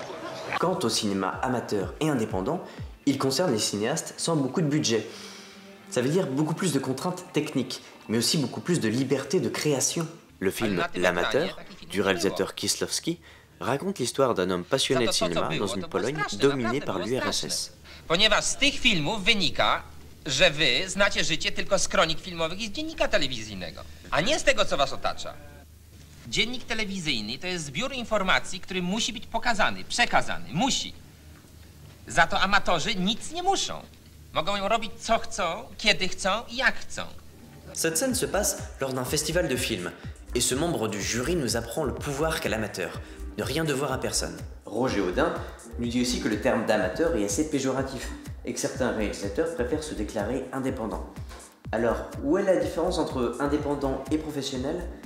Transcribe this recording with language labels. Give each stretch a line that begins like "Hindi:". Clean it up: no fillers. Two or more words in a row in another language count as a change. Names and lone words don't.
French: Quant au cinéma amateur et indépendant, il concerne les cinéastes sans beaucoup de budget. Ça veut dire beaucoup plus de contraintes techniques, mais aussi beaucoup plus de liberté de création. Le film L'Amateur, du réalisateur Kieslowski, raconte l'histoire d'un homme passionné de cinéma dans une Pologne dominée par l'URSS.
Polish: Ponieważ z tych filmów wynika, że wy znacie życie tylko z kronik filmowych i z dziennika telewizyjnego, a nie z tego, co was otacza. Dziennik telewizyjny to jest zbiór informacji, który musi być pokazany, przekazany, musi. Za to amatorzy nic nie muszą. Mogą robić co chcą, kiedy chcą i jak chcą.
French: Cette scène se passe lors d'un festival de films, et ce membre du jury nous apprend le pouvoir qu'a l'amateur, ne rien devoir à personne. Roger Houdin nous dit aussi que le terme d'amateur est assez péjoratif, et que certains réalisateurs préfèrent se déclarer indépendants. Alors, où est la différence entre indépendant et professionnel ?